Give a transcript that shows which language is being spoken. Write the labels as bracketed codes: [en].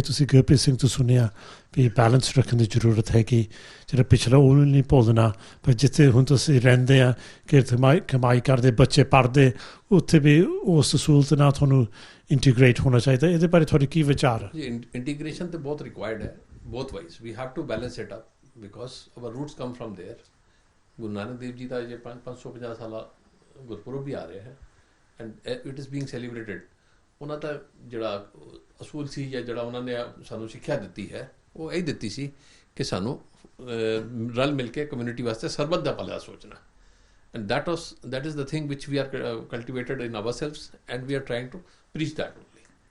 [pa] ਤੁਸੀਂ ਗੁਰਪ੍ਰੀਤ ਸਿੰਘ ਤੋਂ ਸੁਣਿਆ ਵੀ ਬੈਲੈਂਸ ਰੱਖਣ ਦੀ ਜ਼ਰੂਰਤ ਹੈਗੀ, ਜਿਹੜਾ ਪਿਛਲਾ ਉਹਨੂੰ ਨਹੀਂ ਭੁੱਲਣਾ, ਪਰ ਜਿੱਥੇ ਹੁਣ ਤੁਸੀਂ ਰਹਿੰਦੇ ਆ ਕਿ ਕਮਾਈ ਕਰਦੇ ਬੱਚੇ ਪੜ੍ਹਦੇ, ਉੱਥੇ ਵੀ ਉਸ ਸਹੂਲਤ ਨਾਲ ਤੁਹਾਨੂੰ ਇੰਟੀਗ੍ਰੇਟ ਹੋਣਾ ਚਾਹੀਦਾ। ਇਹਦੇ ਬਾਰੇ ਤੁਹਾਡੇ ਕੀ ਵਿਚਾਰ? ਜੀ ਇੰਟੀਗ੍ਰੇਸ਼ਨ ਤਾਂ ਬਹੁਤ ਰਿਕੁਆਇਰਡ ਹੈ, [en] both ways we have to balance it up because our roots come from there. [pa] Guru Nanak Dev ji ਦਾ ਜੇ 550 ਸਾਲਾ ਗੁਰਪੁਰਬ ਵੀ ਆ ਰਿਹਾ ਹੈ [en] And it is being celebrated. [pa] ਉਹਨਾਂ ਦਾ ਜਿਹੜਾ ਅਸੂਲ ਸੀ ਜਾਂ ਜਿਹੜਾ ਉਹਨਾਂ ਨੇ ਸਾਨੂੰ ਸਿੱਖਿਆ ਦਿੱਤੀ ਹੈ ਉਹ ਇਹ ਦਿੱਤੀ ਸੀ ਕਿ ਸਾਨੂੰ ਰਲ ਮਿਲ ਕੇ ਕਮਿਊਨਿਟੀ ਵਾਸਤੇ ਸਰਬੱਤ ਦਾ ਭਲਾ ਸੋਚਣਾ, and [en] that is the thing which we are cultivated in ourselves and we are trying to preach that only.